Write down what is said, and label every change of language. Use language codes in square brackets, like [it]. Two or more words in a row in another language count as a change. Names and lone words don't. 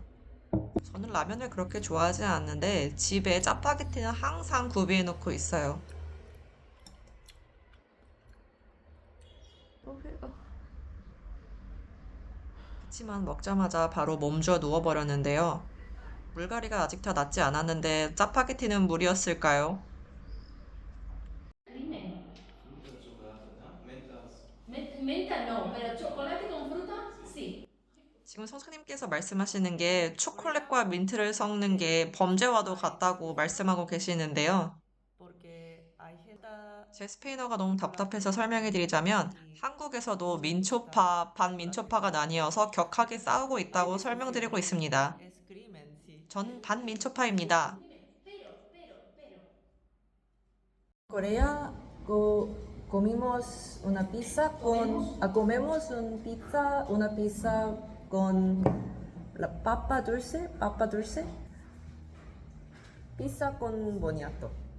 [ko] 저는 라면을 그렇게 좋아하지 않는데 집에 짜파게티는 항상 구비해 놓고 있어요. 그치만 먹자마자 바로 몸져 누워버렸는데요. 물갈이가 아직 다 낫지 않았는데 짜파게티는 무리였을까요? [es] Dime. Menta no, pero chocolate con fruta sí. [ko] 지금 선생님께서 말씀하시는 게 초콜릿과 민트를 섞는 게 범죄와도 같다고 말씀하고 계시는데요. 제 스페인어가 너무 답답해서 설명해 드리자면 한국에서도 민초파, 반민초파가 나뉘어서 격하게 싸우고 있다고 설명드리고 있습니다. 전 반민초파입니다. [es] Corea comimos una pizza comemos una pizza con la papa dulce, pizza con boniato.